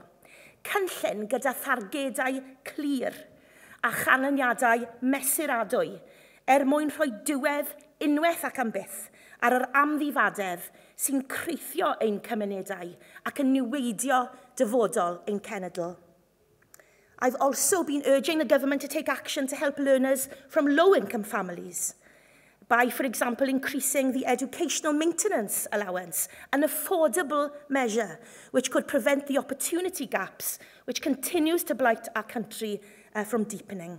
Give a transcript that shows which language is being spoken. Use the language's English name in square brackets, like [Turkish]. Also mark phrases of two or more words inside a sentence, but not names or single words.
[Welsh] Cynllun gyda thargedau clir a chanlyniadau mesuradwy mwyn rhoi diwedd unwaith ac am byth ar yr amddifadedd sy'n creithio ein cymunedau ac yn niweidio dyfodol ein cenedl. [English] I've also been urging the government to take action to help learners from low-income families by, for example, increasing the educational maintenance allowance, an affordable measure which could prevent the opportunity gaps which continues to blight our country from deepening,